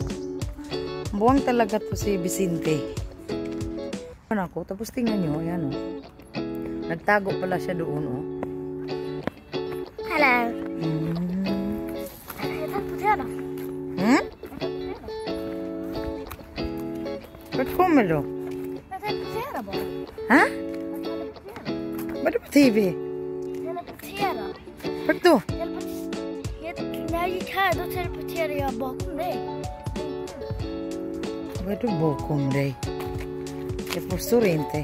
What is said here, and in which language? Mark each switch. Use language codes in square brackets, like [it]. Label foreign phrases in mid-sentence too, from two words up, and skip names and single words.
[tl] Buwang talaga to si Vicente. Iniwan ako. Tapos tingnan nyo. Ayan, oh. Nagtago pala siya doon, oh. [en] Hello. Hello, potato. [sv] man då? Jag teleporterar bara. Ha? Jag teleporterar. Vad är det på TV? Teleportera. Vart då? När jag gick här, då teleporterade jag bakom dig. Vad är det bakom dig? Jag förstår inte.